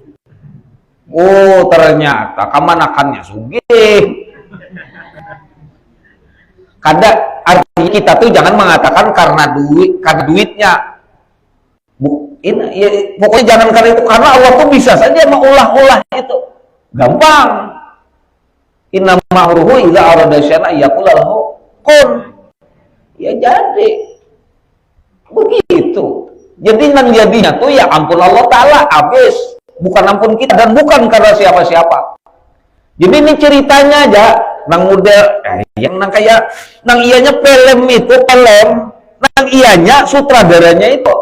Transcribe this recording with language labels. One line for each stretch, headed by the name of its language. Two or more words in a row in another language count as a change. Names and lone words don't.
Banjar: Oh, ternyata kemanakannya sugih. Kada artinya kita tuh jangan mengatakan karena duitnya. Ya, pokoknya jangan karena itu, karena Allah tuh bisa saja mengulah-ulah itu. Gampang.
Arabic: إنما أمره إذا أراد شيئا يقول له كن.
Banjar: Ya jadi. Begitu. Jadi nang jadinya tuh ya ampun Allah Ta'ala habis. Bukan ampun kita dan bukan karena siapa-siapa. Jadi ini ceritanya aja. Nang model, yang nang kayak, nang ianya film itu, nang ianya sutradaranya itu.